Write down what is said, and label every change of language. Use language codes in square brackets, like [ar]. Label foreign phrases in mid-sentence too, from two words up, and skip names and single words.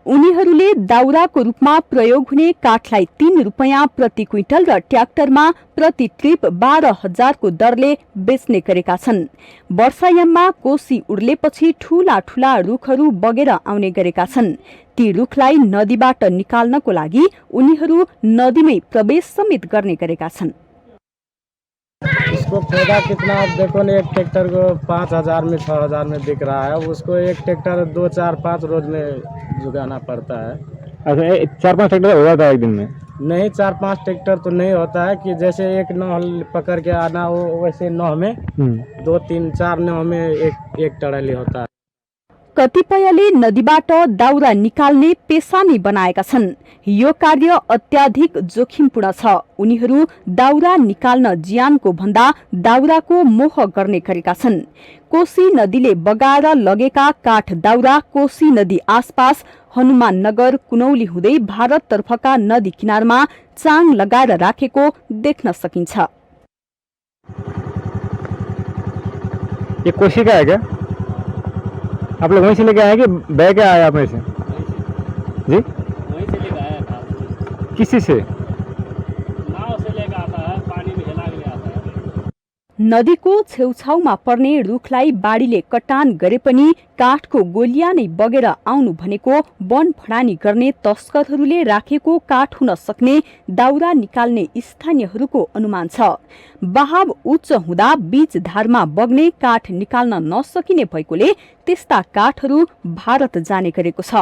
[ne] उनीहरूले दाउराको रूपमा प्रयोग हुने काठलाई 3 रुपैयाँ प्रति क्विन्टल र ट्र्याक्टरमा प्रति ट्रिप 12,000 को दरले बेच्ने गरेका छन्। वर्षायाममा कोशी उर्लेपछि ठूला ठूला रुखहरू बगेर आउने गरेका छन्। ती रुखलाई नदीबाट निकाल्नको लागि उनीहरू नदीमै प्रवेश समेत गर्ने गरेका छन्। [hi] इसको फायदा कितना आप देखो ना, एक ट्रैक्टर को 5,000 में 6,000 में बिक रहा है। उसको एक ट्रैक्टर 2, 4, 5 रोज में जुगाना पड़ता है। अच्छा, 4-5 ट्रैक्टर हो जाता है एक दिन में? नहीं, 4-5 ट्रैक्टर तो नहीं होता है कि जैसे एक नौह पकड़ के आना हो, वैसे नौह में 2, 3, 4 नौह में एक टड़ली होता है। [ne] कतिपयले नदीबाट दाउरा निकाल्ने पेसा नै बनाएका छन्। यो कार्य अत्याधिक जोखिमपूर्ण छ। उनीहरू दाउरा निकाल्न ज्यानको भन्दा दाउराको मोह गर्ने गरेका छन्। कोशी नदीले बगाएर लगेका काठ दाउरा कोशी नदी आसपास हनुमान नगर कुनौली हुँदै भारततर्फका नदी किनारमा चाङ लगाएर राखेको देख्न सकिन्छ। [hi] ये कोशी का है क्या? आप लोग वहीं से लेके आए कि बह के आए आप में से? जी, वहीं से लेके आया था। किसी से? नाव से लेके आता है, पानी में हिला के आता है। [ne] नदीको छेउछाउमा पर्ने रुखलाई बाढीले कटान गरे पनि काठको गोलिया नै बगेर आउनु भनेको वन फडानी गर्ने तस्करहरूले राखेको काठ हुन सक्ने दाउरा निकाल्ने स्थानीयहरूको अनुमान छ। बहाव उच्च हुँदा बीच धारमा बग्ने काठ निकाल्न नसकिने भएकोले त्यस्ता काठहरू भारत जाने गरेको छ।